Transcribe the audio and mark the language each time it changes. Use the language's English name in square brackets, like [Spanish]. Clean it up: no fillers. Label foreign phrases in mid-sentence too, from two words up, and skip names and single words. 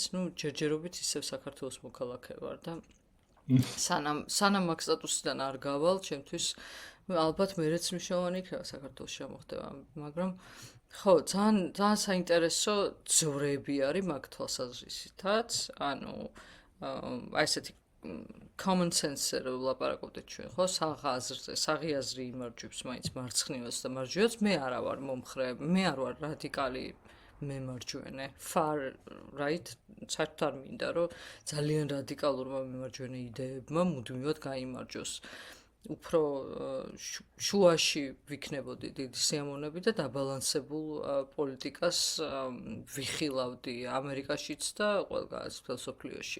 [Georgian] ნუ ჯერჯერობით ისევ საქართველოს მოქალაქე ვარ და სანამ მაგ სტატუსიდან არ გავალ, ჩემთვის ალბათ მეც მნიშვნელოვანი იქნება საქართველოს შემოხდება, მაგრამ ხო, ძალიან საინტერესო ძვრები არის მაგ თვალსაზრისითაც, ანუ აი ესეთი [English] common sense- [Georgian] ზე რომ ვლაპარაკობდეთ ჩვენ, ხო, საღი აზრი იმარჯვებს მაინც მარცხნივაც და მარჯვივაც, მე არა ვარ მომხრე, მე არ ვარ რადიკალი მემარჯვენე, [English] far right, [Georgian] საერთოდ არ მინდა, რომ ძალიან რადიკალურმა მემარჯვენე იდეებმა მუდმივად გაიმარჯვოს. უფრო შუაში ვიქნებოდი დიდი სიამოვნები და დაბალანსებულ პოლიტიკას ვიხილავდი ამერიკაშიც და ყველგან მსოფლიოში.